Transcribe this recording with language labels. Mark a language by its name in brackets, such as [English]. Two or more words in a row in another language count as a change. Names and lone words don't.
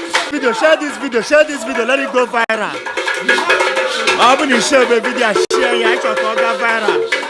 [English] Video, share this video, share this video, let it go viral. [Igbo] Ọ bụ na i share be video a, share ya, ịchọ ka ọ gaa viral.